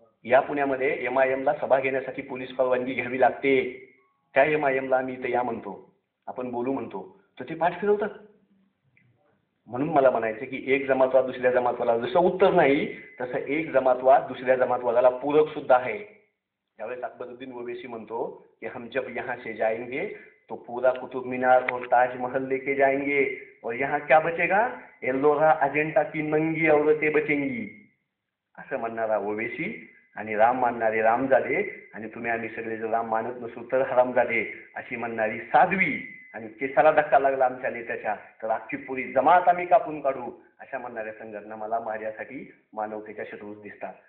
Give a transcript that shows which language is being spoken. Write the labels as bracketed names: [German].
[Marathi] या पुण्यामध्ये MIMला सभा घेण्यासाठी पोलीस परवानगी घ्यावी लागते. त्या MIMला आम्ही इथं या म्हणतो, आपण बोलू म्हणतो, तर ते पाठ फिरवतात. म्हणून मला म्हणायचं की एक जमातवाद दुसऱ्या जमातवादाला जसं उत्तर नाही तसं एक जमातवाद दुसऱ्या जमातवादाला पूरक सुद्धा आहे. त्यावेळेस अकबरुद्दीन ओवैसी म्हणतो की [Hindi] हम जब यहाँ से जाएंगे तो पूरा कुतुब मीनार और ताजमहल लेके जाएंगे और यहाँ क्या बचेगा, एल्लोरा अजेंटा की नंगी औरतें बचेंगी. [Marathi] असं म्हणणारा ओवैसी आणि राम मानणारे रामजादे आणि तुम्ही आम्ही सगळे जर राम मानत नसू तर हरामजादे अशी म्हणणारी साध्वी आणि केसाला धक्का लागला आमच्या नेत्याच्या तर अख्खी पुरी जमात आम्ही कापून काढू अशा म्हणणाऱ्या संघटना मला माझ्यासाठी मानवतेच्या शत्रूच दिसतात.